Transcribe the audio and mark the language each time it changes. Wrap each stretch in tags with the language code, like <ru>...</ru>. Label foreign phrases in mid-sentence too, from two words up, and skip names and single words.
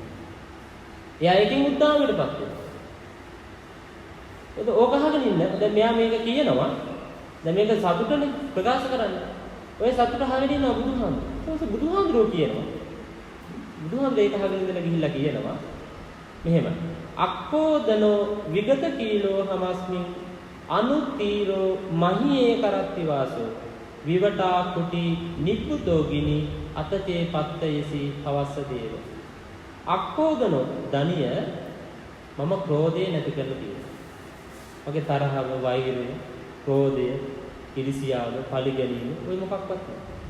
<si>එයා ඒකෙන් උද්දාමයටපත් වෙනවා. ඕක අහගෙන ඉන්න. දැන් මෙයා මේක කියනවා. දැන් මේක සතුටනේ ප්‍රකාශ කරන්නේ. ඔය සතුට අහගෙන ඉන්න බුදුහාමුදුරුවෝ. බුදුහාමුදුරුවෝ කියනවා. බුදුහාමුදුරුවෝ ඒක අහගෙන ඉඳලා ගිහිල්ලා කියනවා. මෙහෙම.</si> <pi>අක්කෝදනෝ විගත කීලෝ හමස්මින් අනුතීරෝ මහියේ කරත්ති වාසෝ විවටා කුටි නිබ්බුතෝ ගිනි අතචේ පත්තයසි පවස්ස දේව.</pi> <si>අක්කෝදනෝ ධනිය මම ක්‍රෝධය නැති කරලා තියෙනවා. මගේ තරහව, වෛරය, ක්‍රෝධය, ඉරිසියාව, පරිගැනීම ඔය මොකක්වත් නැහැ.</si>